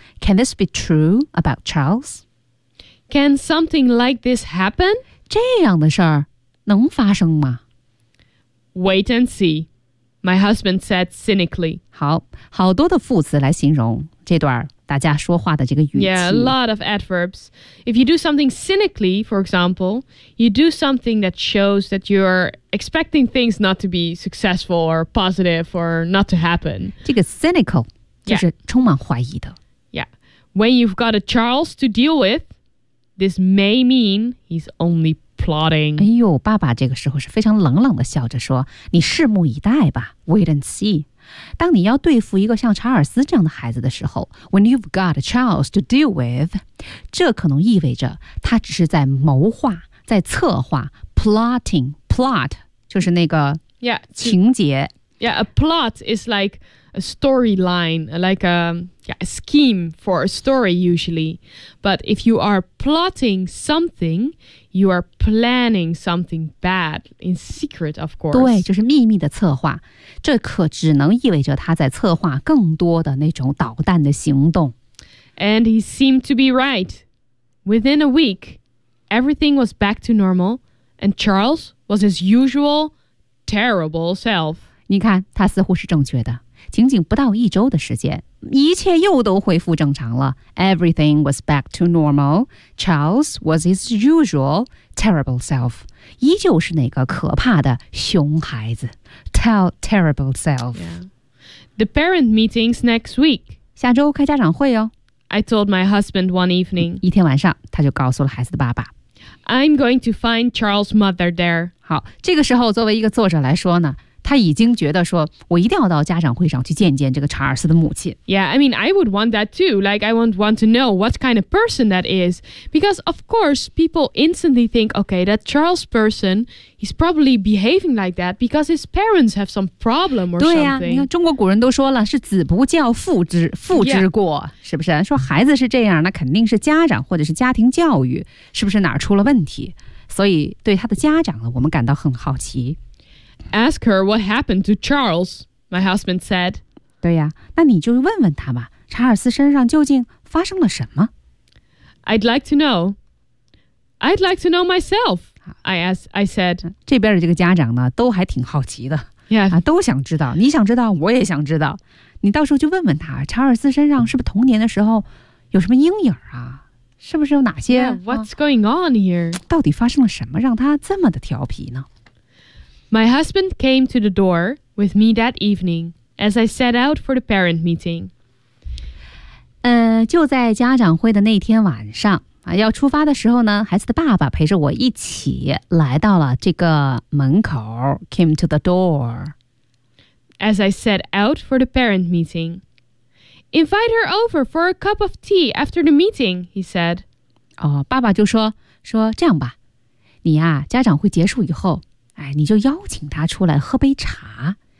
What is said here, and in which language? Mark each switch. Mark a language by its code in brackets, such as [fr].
[en] Can this be true about Charles? Can something like this happen? [zh] 这样的事儿能发生吗？ [en] Wait and see, my husband said cynically. [zh] 好，好多的副词来形容这段大家说话的这个语气。 [en] Yeah, a lot of adverbs. If you do something cynically, for example, you do something that shows that you're expecting things not to be successful or positive or not to happen. [zh] 这个 cynical 就是充满怀疑的。 [en] Yeah. When you've got a Charles to deal with, this may mean he's only plotting. [zh] 哎呦，爸爸这个时候是非常冷冷的笑着说，你拭目以待吧， [en] wait and see. [zh] 当你要对付一个像查尔斯这样的孩子的时候 [en] When you've got a Charles to deal with [zh] 这可能意味着他只是在谋划在策划 [en] Plotting Plot [zh] 就是那个情节 [en] Yeah, a plot is like a storyline Like a scheme for a story usually But if you are plotting something You are planning something bad In secret, of course [zh] 对就是秘密的策划这可只能意味着他在策划更多的那种捣蛋的行动。 [en] And he seemed to be right. Within a week, everything was back to normal, and Charles was his usual terrible self. [zh] 你看，他似乎是正确的。仅仅不到一周的时间，一切又都恢复正常了。 [en] Everything was back to normal. Charles was his usual terrible self. [zh] 依旧是那个可怕的熊孩子。 [en] Terrible self. Yeah. The parent meetings next week. [zh] 下周开家长会哦。 [en] I told my husband one evening. [zh] 一天晚上他就告诉了孩子的爸爸。 [en] I'm going to find Charles' mother there. [zh] 好这个时候作为一个作者来说呢他已经觉得说我一定要到家长会上去见见这个查尔斯的母亲。 [en] Yeah, I mean, I would want that too. Like, I would want to know what kind of person that is. Because, of course, people instantly think, okay, that Charles person, he's probably behaving like that because his parents have some problem or [zh] 对、啊、 [en] something. [zh] 对呀，你看中国古人都说了是子不教父之过、 [en] yeah. [zh] 是不是说孩子是这样那肯定是家长或者是家庭教育是不是哪儿出了问题。所以对他的家长呢我们感到很好奇。 [en] Ask her what happened to Charles, my husband said. [zh] 对呀，那你就问问他吧，查尔斯身上究竟发生了什么？ [en] I'd like to know. I'd like to know myself. I said, [zh] 这边的这个家长呢都还挺好奇的。 [en] Yeah. [zh] 都想知道，你想知道，我也想知道。你到时候就问问他，查尔斯身上是不是童年的时候有什么阴影啊？是不是有哪些 [en] yeah, What's going on here? [zh] 到底发生了什么让他这么的调皮呢？ [en] My husband came to the door with me that evening as I set out for the parent meeting. [zh] 就在家长会的那天晚上要出发的时候呢，孩子的爸爸陪着我一起来到了这个门口 [en] came to the door. As I set out for the parent meeting. Invite her over for a cup of tea after the meeting, he said. [zh] 哦，爸爸就说这样吧，你啊，家长会结束以后，你就邀请她出来喝杯茶。